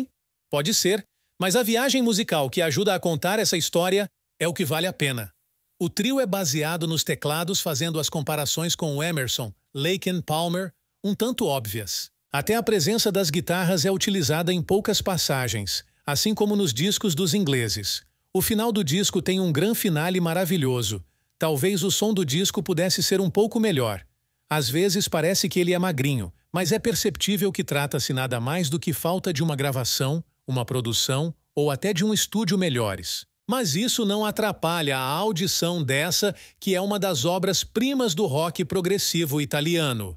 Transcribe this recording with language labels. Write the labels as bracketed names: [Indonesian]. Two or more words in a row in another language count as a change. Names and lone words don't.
[Portuguese] Pode ser, mas a viagem musical que ajuda a contar essa história é o que vale a pena. O trio é baseado nos teclados, fazendo as comparações com o Emerson, Lake and Palmer, um tanto óbvias. Até a presença das guitarras é utilizada em poucas passagens, assim como nos discos dos ingleses. O final do disco tem um [Italian] gran finale [Portuguese] maravilhoso. Talvez o som do disco pudesse ser um pouco melhor. Às vezes parece que ele é magrinho, mas é perceptível que trata-se nada mais do que falta de uma gravação, uma produção ou até de um estúdio melhores. Mas isso não atrapalha a audição dessa, que é uma das obras-primas do rock progressivo italiano.